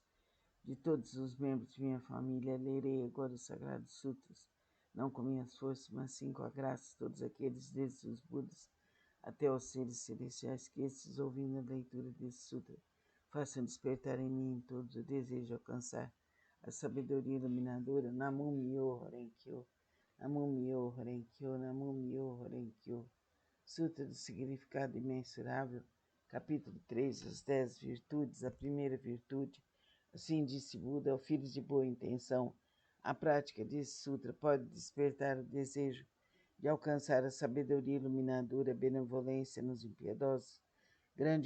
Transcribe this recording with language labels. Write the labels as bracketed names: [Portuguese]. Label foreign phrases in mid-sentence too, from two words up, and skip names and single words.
[Portuguese] de todos os membros de minha família, lerei agora os Sagrados Sutras, não com minhas forças, mas sim com a graça de todos aqueles, desde os Budas até os seres celestiais, que estes, ouvindo a leitura desse sutra, façam despertar em mim todos o desejo de alcançar a sabedoria iluminadora. [Japanese] 南無妙法蓮経、南無妙法蓮経、南無妙法蓮経. [Portuguese] Sutra do Significado Imensurável, capítulo 3, as 10 virtudes, a primeira virtude. Assim disse Buda ao filho de boa intenção. A prática desse sutra pode despertar o desejo de alcançar a sabedoria iluminadora, a benevolência nos impiedosos, grande